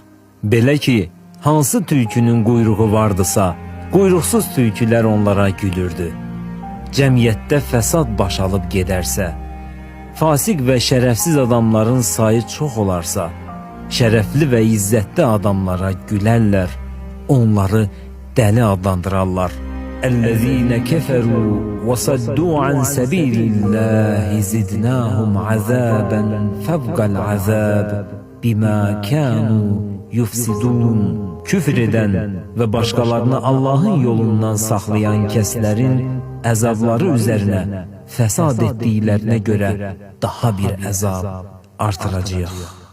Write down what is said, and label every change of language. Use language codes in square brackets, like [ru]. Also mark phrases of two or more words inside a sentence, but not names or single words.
[az] Belə ki, hansı tülkünün quyruğu vardısa, quyruqsuz tülkülər onlara gülürdü. Cəmiyyətdə fəsad baş alıb gedərsə, fasiq və şərəfsiz adamların sayı çox olarsa, şərəfli və izzətli adamlara gülərlər, onları dəli adlandırarlar. [ar] اَلَّذ۪ينَ كَفَرُوا وَصَدُّوا عَنْ سَب۪يلِ اللّٰهِ زِدْنَاهُمْ عَذَابًا فَوْقَ الْعَذَابِ بِمَا كَانُوا يُفْسِدُونَ. [az] Küfr edən və başqalarını Allahın yolundan saxlayan kəslərin əzabları üzərinə fəsad etdiklərinə görə daha bir əzab artıracağıq.